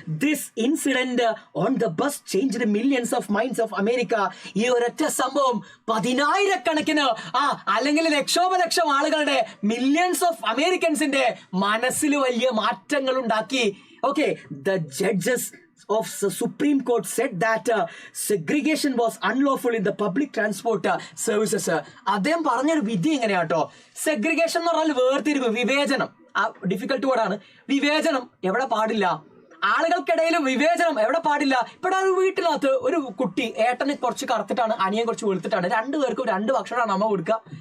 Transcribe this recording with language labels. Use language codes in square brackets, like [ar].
[en] This incident on the bus changed millions of minds of America. [ml] ഈ ഒരൊറ്റ സംഭവം 10,000-കണക്കിന് അല്ലെങ്കിൽ ലക്ഷോപലക്ഷം ആളുകളുടെ, മില്യൺസ് ഓഫ് അമേരിക്കൻസിന്റെ മനസ്സിൽ വലിയ മാറ്റങ്ങൾ ഉണ്ടാക്കി. [en] Okay, the judges of the Supreme Court said that segregation was unlawful in the public transport services. [ml] അദ്ദേഹം പറഞ്ഞൊരു വിധി ഇങ്ങനെയാട്ടോ. സെഗ്രിഗേഷൻ എന്ന് പറഞ്ഞാൽ വേർതിരിവ്, വിവേചനം. ആ ഡിഫിക്കൽട്ട് വേർഡാണ്. വിവേചനം എവിടെ പാടില്ല, ആളുകൾക്കിടയിൽ വിവേചനം എവിടെ പാടില്ല. ഇവിടെ ഒരു വീട്ടിനകത്ത് ഒരു കുട്ടി, ഏട്ടന് കുറച്ച് കറുത്തിട്ടാണ്, അനിയൻ കുറച്ച് വെളുത്തിട്ടാണ്, 2 പേർക്കും 2 ഭക്ഷണമാണ് അമ്മ കൊടുക്കുക.